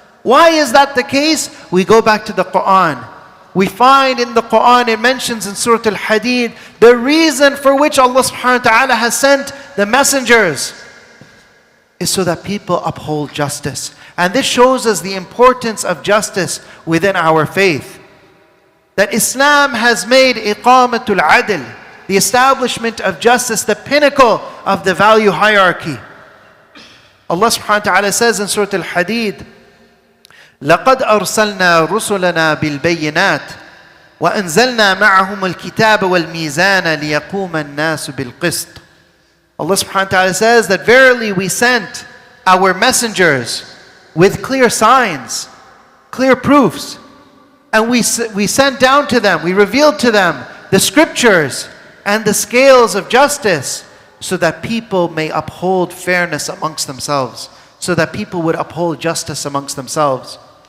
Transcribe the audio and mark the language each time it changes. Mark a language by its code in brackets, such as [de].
[en] Why is that the case? We go back to the Quran. We find in the Quran, it mentions in Surah Al-Hadid, the reason for which Allah subhanahu wa ta'ala has sent the messengers is so that people uphold justice. And this shows us the importance of justice within our faith. That Islam has made iqamatul adl, the establishment of justice, the pinnacle of the value hierarchy. Allah subhanahu wa ta'ala says in Surah Al-Hadid, [ar] لَقَدْ أَرْسَلْنَا رُسُلَنَا بِالْبَيِّنَاتِ وَأَنزَلْنَا مَعَهُمُ الْكِتَابَ وَالْمِيزَانَ لِيَقُومَ النَّاسُ بِالْقِسْطِ. [en] Allah subhanahu wa ta'ala says that verily we sent our messengers with clear signs, clear proofs. And we sent down to them, we revealed to them the scriptures and the scales of justice, so that people may uphold fairness amongst themselves, so that people would uphold justice amongst themselves.